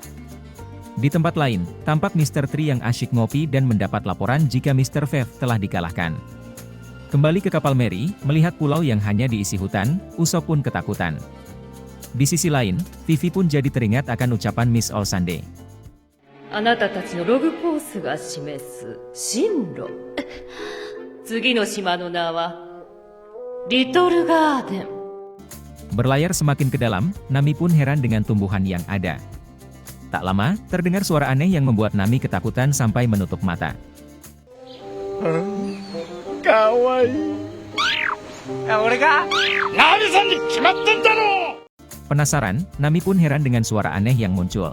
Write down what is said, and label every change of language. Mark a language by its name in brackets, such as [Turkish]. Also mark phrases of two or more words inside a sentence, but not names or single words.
[Indonesian] Di tempat lain, tampak Mr. Tree yang asyik ngopi dan mendapat laporan jika Mr. Vev telah dikalahkan. Kembali ke kapal Mary, melihat pulau yang hanya diisi hutan, Usopp pun ketakutan. Di sisi lain, Vivi pun jadi teringat akan ucapan Miss All Sunday. [Japanese] あなたたちのログコースが示す進路。次の島の名はリトルガーデン。 [Indonesian] Berlayar semakin ke dalam, Nami pun heran dengan tumbuhan yang ada. Tak lama, terdengar suara aneh yang membuat Nami ketakutan sampai menutup mata. Penasaran, Nami pun heran dengan suara aneh yang muncul.